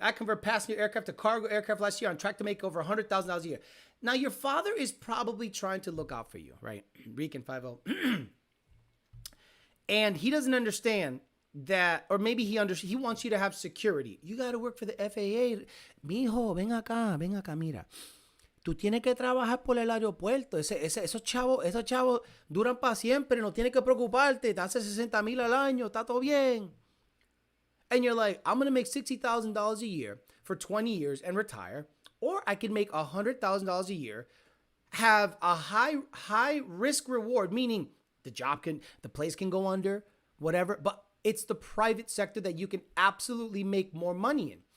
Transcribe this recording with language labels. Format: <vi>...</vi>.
<en>I convert passenger aircraft to cargo aircraft last year on track to make over $100,000 a year. Now, your father is probably trying to look out for you, right? Rican 5-0. And he doesn't understand that, or maybe he wants you to have security. You got to work for the FAA.</en> <es>Mijo, ven acá, mira. Tú tienes que trabajar por el aeropuerto. Esos chavos duran para siempre. No tienes que preocuparte. Te hace 60,000 al año. Está todo bien.</es> <en>And you're like, I'm going to make $60,000 a year for 20 years and retire. Or I can make $100,000 a year, have a high risk reward, meaning the place can go under, whatever. But it's the private sector that you can absolutely make more money in.</en>